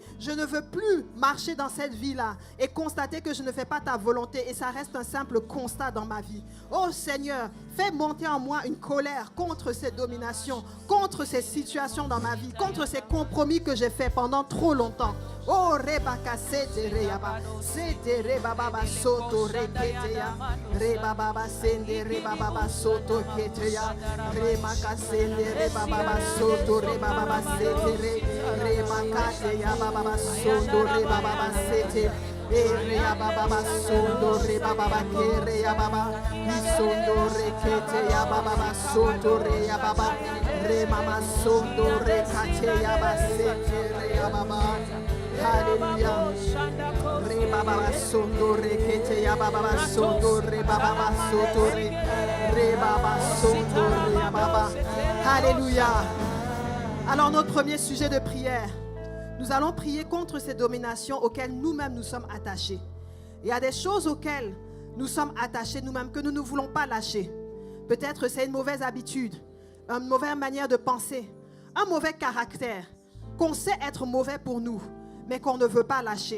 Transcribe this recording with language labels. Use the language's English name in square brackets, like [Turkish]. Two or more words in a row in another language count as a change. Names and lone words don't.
[French] Je ne veux plus marcher dans cette vie-là et constater que je ne fais pas ta volonté et ça reste un simple constat dans ma vie. Oh Seigneur, fais monter en moi une colère contre ces dominations, contre ces situations dans ma vie, contre ces compromis que j'ai faits pendant trop longtemps. Oh rebaka sete reyaba sete rebaba soto reketeya rebaba sende rebaba soto keteya rebaka sende rebaba soto rebaba sete rebaka teya baba soto rebaba sete rebaba soto rebaba kereya baba soto reketeya baba soto rebaba remama soto rekateya baba sete rebaba. Alléluia. Rebaba soto rekete ya baba soto rebaba soto rebaba soto rebaba. Alléluia. Alors notre premier sujet de prière, nous allons prier contre ces dominations auxquelles nous-mêmes nous sommes attachés. Il y a des choses auxquelles nous sommes attachés nous-mêmes que nous ne voulons pas lâcher. Peut-être c'est une mauvaise habitude, une mauvaise manière de penser, un mauvais caractère qu'on sait être mauvais pour nous, mais qu'on ne veut pas lâcher.